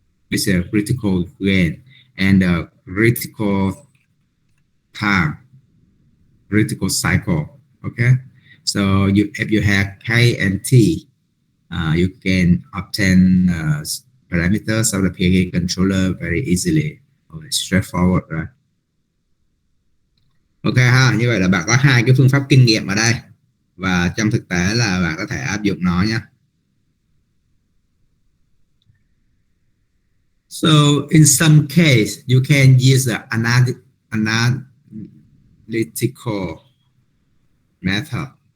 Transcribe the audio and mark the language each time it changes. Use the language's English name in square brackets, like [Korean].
[English] This is a critical gain, and the critical time, critical cycle. Okay, so if you have K and T, you can obtain parameters of the PID controller very easily. Straightforward, right? [Vietnamese] Ok ha, như vậy là bạn có hai cái phương pháp kinh nghiệm ở đây và trong thực tế là bạn có thể áp dụng nó nha. [English] So in some case you can use the analytical method.